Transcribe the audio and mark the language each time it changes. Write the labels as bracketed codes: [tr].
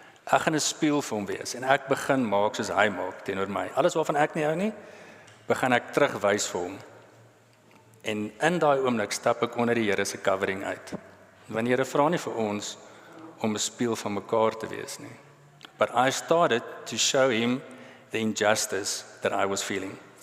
[af] Ek gaan 'n spieël vir hom wees, en ek begin maak soos hy maak teenoor my. Alles waarvan ek nie hou nie, begin ek terugwys vir hom. En in daai oomblik stap ek onder die Here se covering uit. Want die Here vra nie vir ons om 'n spieël van mekaar te wees nie. [en] But I started to show him the injustice that I was feeling.